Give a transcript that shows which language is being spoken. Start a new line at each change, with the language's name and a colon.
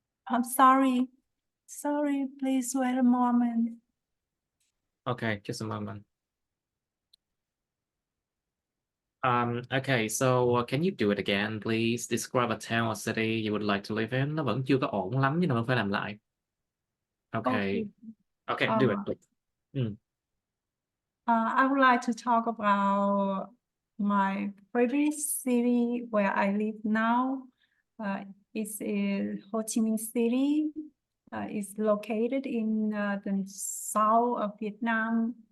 English: I'm sorry. Sorry, please wait a moment. Okay, just a moment. Okay, so can you do it again, please? Describe a town or city you would like to live in.
Vietnamese: Nó vẫn chưa có ổn lắm, nhưng mà phải làm lại.
English: Okay. Okay, do it, please. I would like to talk about my previous city where I live now. It's in Ho Chi Minh City. It's located in the south of Vietnam.